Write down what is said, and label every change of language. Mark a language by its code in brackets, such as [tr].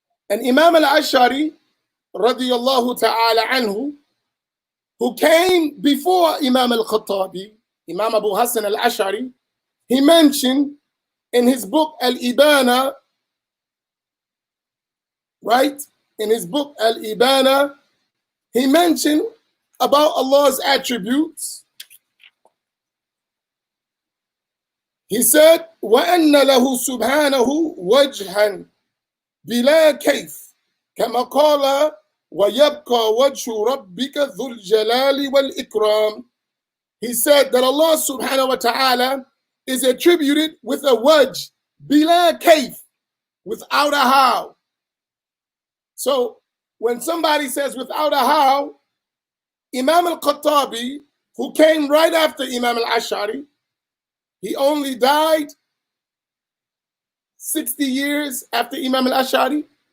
[en] And Imam al-Ash'ari radiyallahu ta'ala anhu, who came before Imam al-Khattabi, Imam Abu Hassan al-Ash'ari, he mentioned in his book Al-Ibana, right? In his book Al-Ibana, he mentioned about Allah's attributes. He said, [ar] وَأَنَّ لَهُ سُبْحَانَهُ وَجْهًا بِلَا كَيْفٍ كَمَا قَالَ وَيَبْقَى وَجْهُ رَبِّكَ ذُو الْجَلَالِ وَالْإِكْرَامِ. [en] He said that Allah subhanahu wa ta'ala is attributed with a wajh, bila kayf, without a how. So when somebody says without a how, Imam al-Khattabi, who came right after Imam al-Ash'ari, he only died 60 years after Imam al-Ash'ari.